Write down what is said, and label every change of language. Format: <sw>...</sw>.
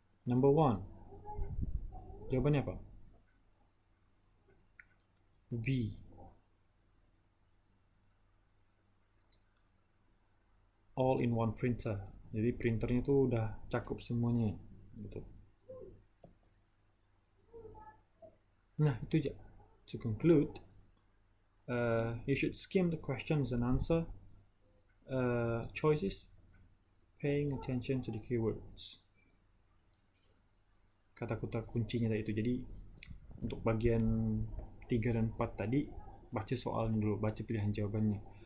<en>Number 1.</en> <id>Jawabannya apa? B.</id> <en>All in one printer.</en> <id>Jadi printernya tuh udah cakup semuanya gitu. Nah, itu aja.</id> <en>To conclude, you should skim the questions and answer choices, paying attention to the keywords.</en> <id>Kata-kata kuncinya tadi itu. Jadi untuk bagian 3 dan 4 tadi baca soalnya dulu, baca pilihan jawabannya.</id>